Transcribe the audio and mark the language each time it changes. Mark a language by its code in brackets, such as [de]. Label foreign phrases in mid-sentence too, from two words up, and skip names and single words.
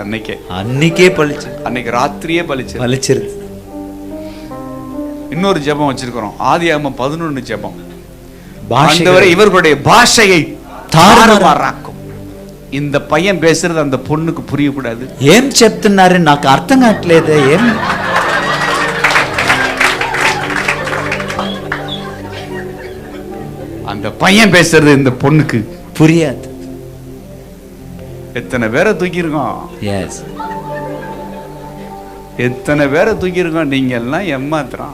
[ta] அன்னைக்கே பழிச்சு, அன்னைக்கு ராத்திரியே பழிச்சிருது. இன்னொரு ஜெபம் வச்சிருக்கிறோம், ஆதியாகமம் 11 ஜெபம். ஆண்டவரே இவர்களுடைய பாஷையை தாறுமாறாக்கும். இந்த பையன் பேசுறது அந்த பொண்ணுக்கு புரியக்கூடாது. [te] ఏం చెప్తున్నారు నాకు అర్థం కావట్లేదు. ఏం [ta] அந்த பையன் பேசுறது இந்த பொண்ணுக்கு புரியாது. எத்தனை பேரை தூக்கியிருக்கோம், எஸ், எத்தனை பேரை தூக்கியிருக்கோம். நீங்க எல்லாம் ஏமாத்துறான்.